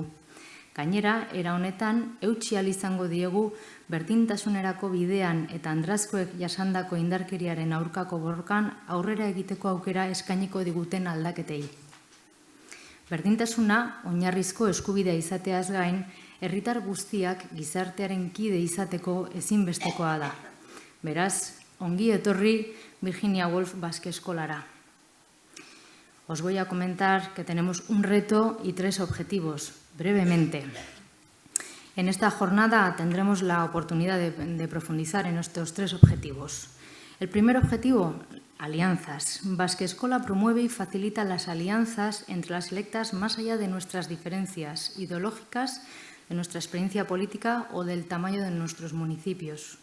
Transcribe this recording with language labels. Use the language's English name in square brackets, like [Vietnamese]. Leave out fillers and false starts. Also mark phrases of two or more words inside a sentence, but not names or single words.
[Basque] Gainera, era honetan, eutsi ahal izango diegu berdintasunerako bidean eta Andrazkoek jasandako indarkeriaren aurkako borrokan aurrera egiteko aukera eskainiko diguten aldaketei. Berdintasuna, oinarrizko eskubidea izateaz gain, herritar guztiak gizartearen kide izateko ezinbestekoa da. Beraz, ongi etorri Virginia Woolf Baske Eskolara. [Spanish] Os voy a comentar que tenemos un reto y 3 objetivos, brevemente. En esta jornada tendremos la oportunidad de profundizar en estos 3 objetivos. El primer objetivo, alianzas. Baske Eskola promueve y facilita las alianzas entre las electas más allá de nuestras diferencias ideológicas, de nuestra experiencia política o del tamaño de nuestros municipios.